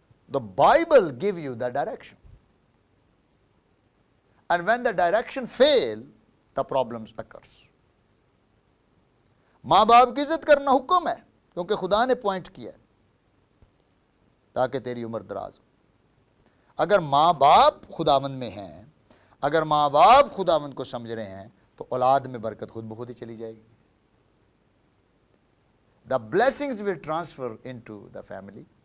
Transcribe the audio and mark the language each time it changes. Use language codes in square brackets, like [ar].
[en] The Bible give you the direction. And when the direction fail, the problems occurs. [ur] ماں باپ کی عزت کرنا حکم ہے، کیونکہ خدا نے پوائنٹ کیا ہے تاکہ تیری عمر دراز ہو. اگر ماں باپ خداوند میں ہیں، اگر ماں باپ خداوند کو سمجھ رہے ہیں، تو اولاد میں برکت خود بخود ہی چلی جائے گی. [en] The blessings will transfer into the family.